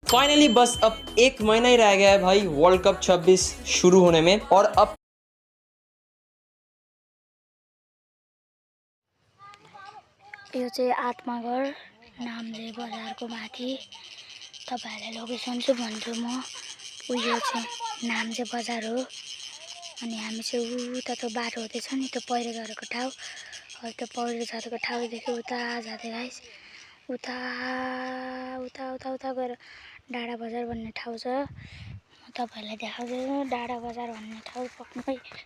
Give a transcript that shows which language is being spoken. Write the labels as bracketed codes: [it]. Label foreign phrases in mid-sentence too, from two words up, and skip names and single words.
[hi] फाइनली बस अब 1 महीना ही रह गया है भाई वर्ल्ड कप 26 शुरू होने में और अब [ne] यो चाहिँ आत्माघर नामले बजारको माथि तपाईहरुलाई लोकेसन चाहिँ भन्छु म उयो चाहिँ नामले बजार हो अनि हामी चाहिँ उता त्यो बाटो हुँदैछ नि त्यो पहिरो झरेको ठाउँ त्यो पहिरो झरेको ठाउँदेखि उता जाँदै गाइस उता उता उता उता गएर डाँडा बजार भन्ने ठाउँ छ म तपाईहरुलाई देखाउँछु डाँडा बजार भन्ने ठाउँ पक्कै